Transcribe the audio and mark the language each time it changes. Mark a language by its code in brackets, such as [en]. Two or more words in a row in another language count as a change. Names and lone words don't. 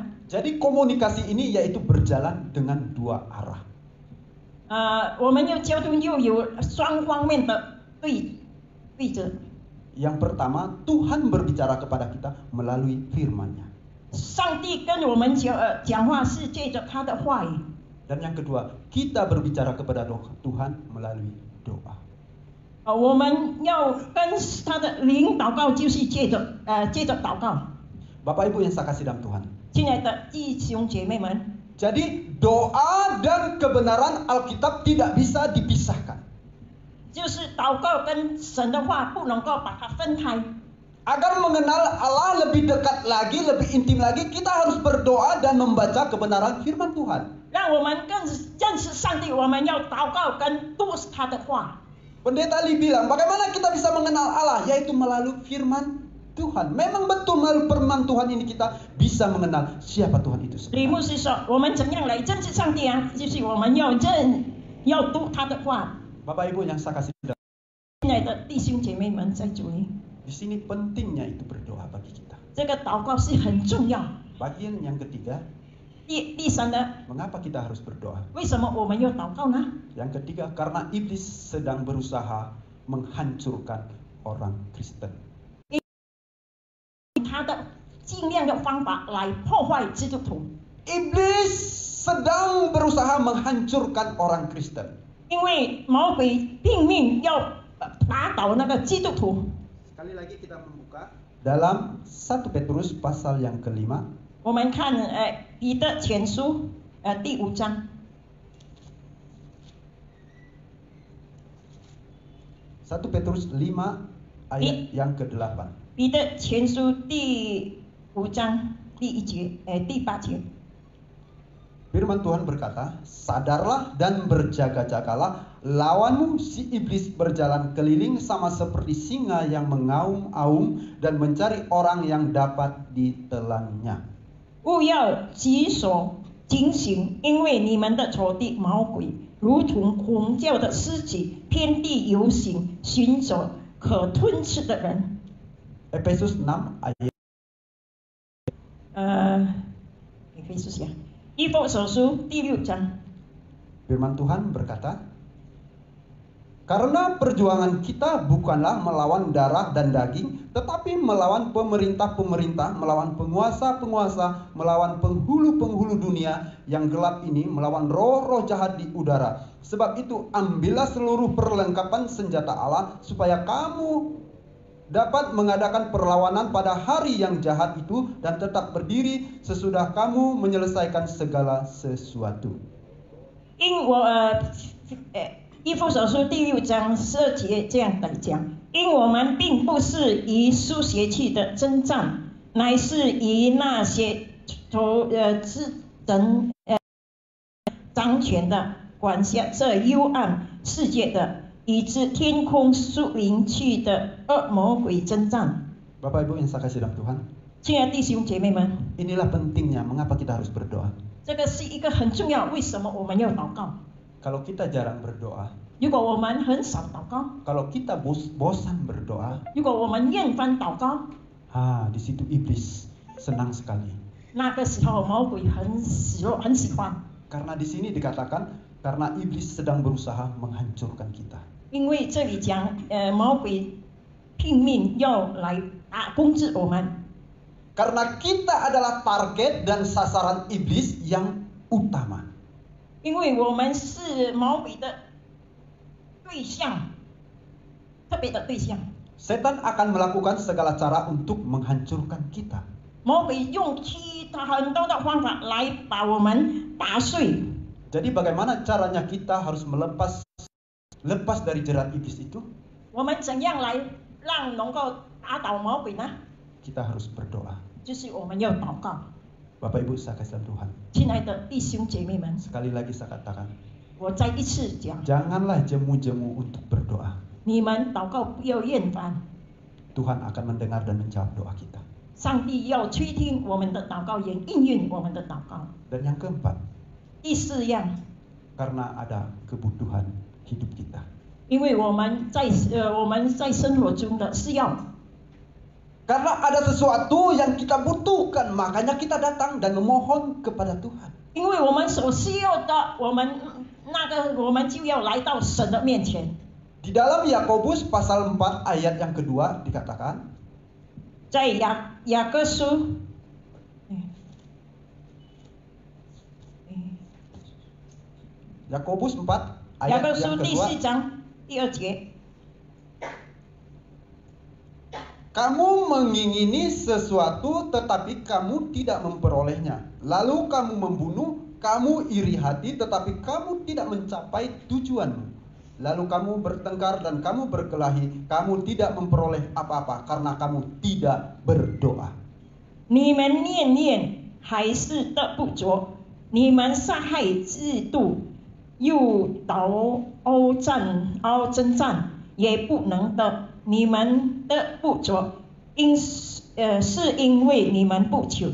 [id] Jadi komunikasi ini yaitu berjalan dengan dua arah. [zh] 我们要交通又有双方面的对着。 [id] Yang pertama, Tuhan berbicara kepada kita melalui firman-Nya. [zh] 上帝跟我们讲话是借着他的话语。 [id] Dan yang kedua, kita berbicara kepada Tuhan melalui doa. [zh] 我们要跟他的灵祷告，就是借着祷告。 [id] Bapak Ibu yang saya kasih dalam Tuhan. [zh] 亲爱的弟兄姐妹们， [id] Jadi doa dan kebenaran Alkitab tidak bisa dipisahkan. [zh] 就是祷告跟神的话不能够把它分开。 [id] Agar mengenal Allah lebih dekat lagi, lebih intim lagi, kita harus berdoa dan membaca kebenaran firman Tuhan. [zh] 让我们更认识上帝，我们要祷告跟读他的话。 [id] Pendeta Lee bilang, bagaimana kita bisa mengenal Allah? Yaitu melalui firman Tuhan. Memang betul melalui firman Tuhan ini kita bisa mengenal siapa Tuhan itu [zh] 李牧 [id] sebenarnya. [zh] 师说，我们怎样来认识上帝啊？就是我们要读他的话。 [id] Bapak Ibu yang saya kasih, [zh] 亲爱的弟兄姐妹们，在主里， [id] di sini pentingnya itu berdoa bagi kita. [zh] 这个祷告是很重要。 [id] Bagian yang ketiga, [zh] 第三呢， [id] mengapa kita harus berdoa? [zh] 为什么我们要祷告呢？ [id] Yang ketiga, karena iblis sedang berusaha menghancurkan orang Kristen. [zh] 他的尽量的方法来破坏基督徒， [id] Iblis sedang berusaha menghancurkan orang Kristen. [zh] 因为魔鬼拼命要打倒那个基督徒。 [id] Sekali lagi kita membuka dalam 1 Petrus pasal yang kelima. [zh] 我们看彼得前书第5章。 [id] 1 Petrus 5 ayat yang ke-8. [zh] 彼得前书第5章第1节第8节。 [id] Firman Tuhan berkata, sadarlah dan berjaga-jagalah, lawanmu si iblis berjalan keliling sama seperti singa yang mengaum-aum dan mencari orang yang dapat ditelannya. [zh] 勿要己所警醒，因为你们的仇敌魔鬼如同吼叫的狮子，遍地游行，寻找可吞吃的人。 [id] Efesus 6 ayat Efesus ya， [zh] 以弗所书第6章。 [id] Firman Tuhan berkata, Karena perjuangan kita bukanlah melawan darah dan daging, tetapi melawan pemerintah-pemerintah, melawan penguasa-penguasa, melawan penghulu-penghulu dunia yang gelap ini, melawan roh-roh jahat di udara. Sebab itu ambillah seluruh perlengkapan senjata Allah supaya kamu dapat mengadakan perlawanan pada hari yang jahat itu dan tetap berdiri sesudah kamu menyelesaikan segala sesuatu. [zh] 以弗所书第6章12节这样来讲，因我们并不是以书写气的征战，乃是以那些掌权的、管辖这幽暗世界的，以致天空属灵气的恶魔鬼征战。 [id] Bapak Ibu yang saya kasih dalam Tuhan, [zh] 亲爱的弟兄姐妹们， [id] inilah pentingnya mengapa kita harus berdoa. [zh] 这个是一个很重要，为什么我们要祷告？ [id] Kalau kita jarang berdoa, [zh] 如果我们很少祷告， [id] kalau kita bosan berdoa, [zh] 如果我们厌烦祷告， [id] di situ iblis senang sekali. [zh] 那个时候魔鬼很喜欢， [id] Karena di sini dikatakan karena iblis sedang berusaha menghancurkan kita. [zh] 因为这里讲，魔鬼拼命要来攻击我们， [id] Karena kita adalah target dan sasaran iblis yang utama. [zh] 因为我们是魔鬼的对象，特别的对象。 [id] Setan akan melakukan segala cara untuk menghancurkan kita. [zh] 魔鬼用很多的方法来把我们打碎。 [id] Jadi bagaimana caranya kita harus lepas dari jerat iblis itu? [zh] 我们怎样来让能够打倒魔鬼呢？ [id] Kita harus berdoa. [zh] 就是我们要祷告。 [id] Bapak Ibu saya kasih dalam Tuhan. [zh] 亲爱的弟兄姐妹们， [id] Sekali lagi saya katakan, [zh] 我再一次讲， [id] janganlah jemu-jemu untuk berdoa. [zh] 你们祷告不要厌烦， [id] Tuhan akan mendengar dan menjawab doa kita. [zh] 上帝要垂听我们的祷告，也应允我们的祷告。 [id] Dan yang keempat, [zh] 第四样， [id] karena ada kebutuhan hidup kita. [zh] 因为我们在生活中的需要， [id] Karena ada sesuatu yang kita butuhkan, makanya kita datang dan memohon kepada Tuhan. [zh] 因为我们所需要的，我们就要来到神的面前。 [id] Di dalam Yakobus pasal 4 ayat yang kedua dikatakan, [zh] 在雅各书， [id] Yakobus 4 [zh] 雅 [id] ayat [zh] 各 [id] yang [zh] 书第 [id] kedua, [zh] 4章第2节， [id] kamu mengingini sesuatu tetapi kamu tidak memperolehnya. Lalu kamu membunuh, kamu iri hati tetapi kamu tidak mencapai tujuanmu. Lalu kamu bertengkar dan kamu berkelahi, kamu tidak memperoleh apa-apa karena kamu tidak berdoa. [zh] 你们念念还是得不着，你们杀害嫉妒，又斗争战，也不能得。你们得不着，是因为你们不求。